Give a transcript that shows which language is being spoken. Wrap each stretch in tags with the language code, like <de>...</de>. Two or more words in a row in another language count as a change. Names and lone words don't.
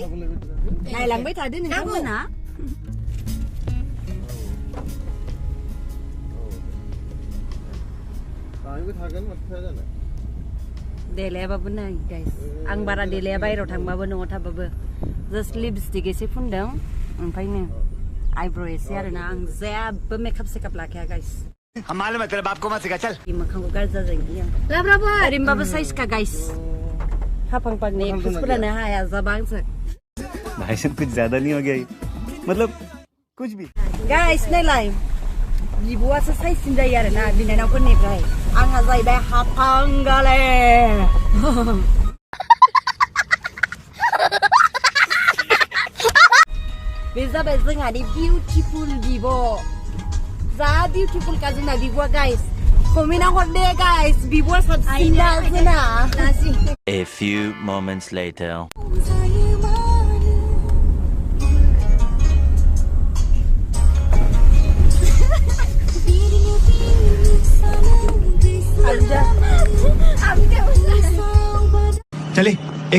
<brx>नायलांबाय थादो नोंथांमोना। देलायाबाबो नै गाइस आं बारा देलाया बायराव थांबाबो न'आव थाबाबो</brx> <en>just lipstick</en> <brx>एसे फुनदों ओमफ्राय नै आइब्र' एसे आरोना आं जेबो मेकआप सेकआप लाखाया गाइस</brx> <hi>मालूम है तेरे बाप को मत सिखा चल</hi> <brx>मोखांखौ गाज्रि जाजायो आं लाब्राबो ओरैनोबाबो साइजखा गाइस हाफां फांनि एक्ट्रेसफोरानो हाया जाबा आंसो</brx> <hi>भाई साहब कुछ ज्यादा नहीं हो गया मतलब कुछ भी</hi> <brx>गाइस नायलाय बिब'आसो साइजसिन जायो आरोना बिनानावफोरनिफ्राय आंहा जाहैबाय हाफांगाले बे जाबाय जोंहानि बिउटिफुल बिब' जा बिउटिफुलखा जोंना बिब'आ गाइस कमेन्टआव हरदे गाइस बिब'आ साबसिन दा जोंना</brx> <en>A few moments later</en> <hi>चले एक</hi>